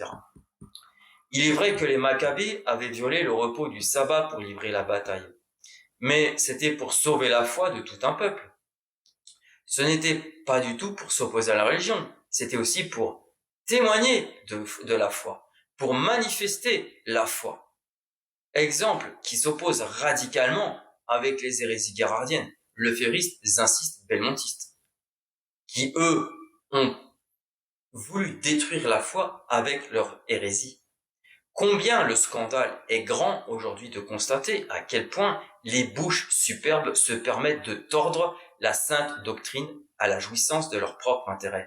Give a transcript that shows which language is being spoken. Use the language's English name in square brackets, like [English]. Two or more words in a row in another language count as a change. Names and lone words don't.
[French] Il est vrai que les Maccabées avaient violé le repos du sabbat pour livrer la bataille, mais c'était pour sauver la foi de tout un peuple. Ce n'était pas du tout pour s'opposer à la religion, c'était aussi pour témoigner de la foi, pour manifester la foi. Exemple qui s'oppose radicalement avec les hérésies gérardiennes, leféristes, zinsistes, belmontistes, qui eux ont voulu détruire la foi avec leur hérésie. Combien le scandale est grand aujourd'hui de constater à quel point les bouches superbes se permettent de tordre la sainte doctrine à la jouissance de leur propre intérêt.